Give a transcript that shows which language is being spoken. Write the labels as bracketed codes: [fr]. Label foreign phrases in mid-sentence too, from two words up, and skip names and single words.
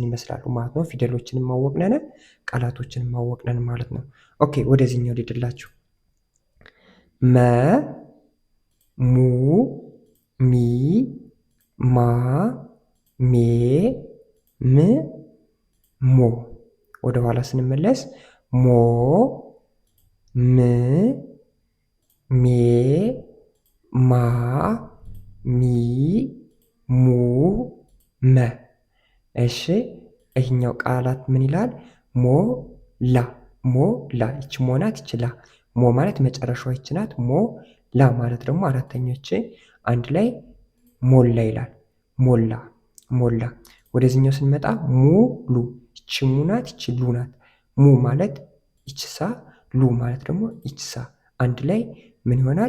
[am] ይመስላሉ ማለት ነው። ፊደሎችንም ማወቅነን ቃላቶችንም ማወቅነን ማለት ነው። ኦኬ ወደዚህኛው ልሂድላችሁ። መ ሙ ሚ ማ ሜ ም ሞ። ወደ ኋላ ስንመለስ ሞ ም ሜ ማ ሚ ሙ መ። እሺ ይህኛው ቃላት ምን ይላል? ሞ ላ ሞ ላ። ይች ሞ ናት፣ ይች ላ። ሞ ማለት መጨረሻዋ ይች ናት። ሞ ላ ማለት ደግሞ አራተኞች አንድ ላይ ሞላ ይላል። ሞላ ሞላ። ወደዚህኛው ስንመጣ ሙሉ። ይች ሙ ናት፣ ይች ሉ ናት። ሙ ማለት ይች ሳ፣ ሉ ማለት ደግሞ ይች ሳ። አንድ ላይ ምን ይሆናል?